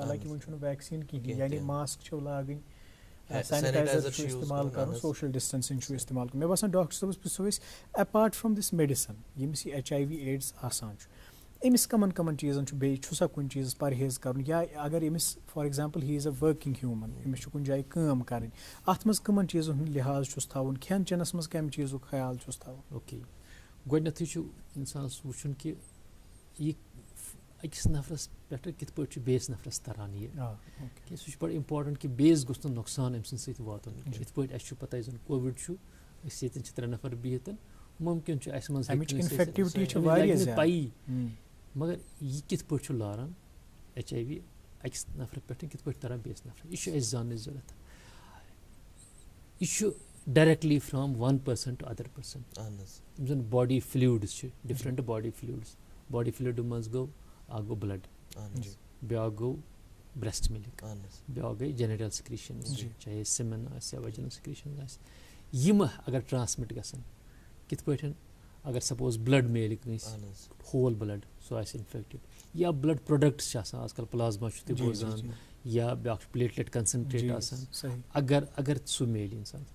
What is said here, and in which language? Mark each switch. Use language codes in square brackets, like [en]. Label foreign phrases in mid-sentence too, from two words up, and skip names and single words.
[ks] حالانکہِ وۄنۍ چھُنہٕ ویکسیٖن کِہینۍ یعنی ماسک چھِو لاگٕنۍ سینیٹایزر چھُ استعمال کرُن [en] social distancing [ks] چھُ استعمال کرُن مےٚ باسان ڈاکٹر صٲبس پرٛژھو أسۍ [en] apart from this medicine [ks] ییٚمِس یہِ HIV ایڈٕس آسان چھُ أمِس کمن کمن چیٖزن چھُ بیٚیہِ چھُ سا کُنہِ چیٖزس پرہیز کرُن یا اگر أمِس [en] for example he is a working human [ks] أمِس چھُ کُنہِ جایہِ کٲم کرٕنۍ اتھ منٛز کٕمن چیٖزن ہُنٛد لحاظ چھُس تھاوُن کھٮ۪ن چٮ۪نس منٛز کمہِ چیٖزُک خیال چھُس تھاوُن اوکے گۄڈٕنیتھٕے چھُ اِنسانس وٕچھُن کہِ یہِ أکِس نفرس پٮ۪ٹھٕ کِتھ پٲٹھۍ چھُ بیٚیِس نفرس تران یہِ کہِ سُہ چھُ بڑٕ اِمپاٹنٹ کہِ بیٚیِس گوٚژھ نہٕ نۄقصان أمۍ سٕنٛدِ سۭتۍ واتُن یِتھ پٲٹھۍ اَسہِ چھُ پتہ یُس زن کووِڈ چھُ أسۍ ییٚتٮ۪ن چھِ 3 نفر بِہِتھ مُمکِن چھُ اَسہِ منٛز پَیی مگر یہِ کِتھ پٲٹھۍ چھُ لاران HIV أکِس نفرٕ پٮ۪ٹھ کِتھ پٲٹھۍ تران بیٚیِس نفرس یہِ چھُ اَسہِ زاننٕچ ضوٚرتھ یہِ چھُ [en] directly from 1 person to other person [ks] یِم زن باڈی فلویڈٕز چھِ [en] different body fluid [ks] منٛز گوٚو اکھ گوٚو بلڈ بیٛاکھ گوٚو [en] breast milk [ks] بیٛاکھ گٔے [en] genital secretions [ks] چاہے سِمن آسہِ یا [en] vaginal secretions [ks] آسہِ یِم اگر ٹرانسمِٹ گژھن کِتھ پٲٹھۍ اگر سپوز بلڈ میلہِ کٲنٛسہِ [en] whole blood [ks] سُہ آسہِ اِنفیکٹِڈ یا [en] blood products [ks] چھِ آسان آز کل پلازما چھُ تُہۍ بوزان یا بیٛاکھ چھُ [en] platelet concentrate [ks] آسان اگر سُہ میلہِ اِنسانس